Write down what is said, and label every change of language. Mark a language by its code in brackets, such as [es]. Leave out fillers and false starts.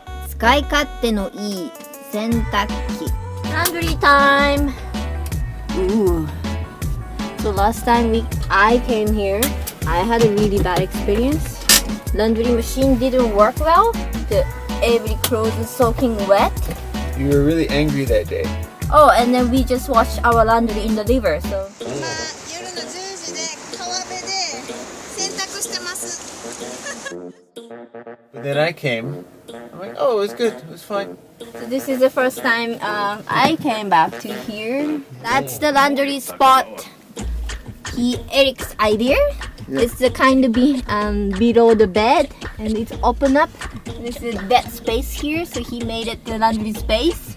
[ja] 使い勝手のいい洗濯機。 [en] Laundry time! Ooh. So last time I came here, I had a really bad experience. Laundry machine didn't work well. Every clothes is soaking wet. You were really angry that day. Oh, and then we just washed our laundry in the river, so. [ja] 今夜の10時で川辺で洗濯してます。 [en] But then I came. I'm like, oh, it was good. It was fine. So this is the first time I came back to here. That's the laundry spot. Eric's idea. Yeah. It's the kind of below the bed, and it's open up. This is bed space here, so he made it the laundry space.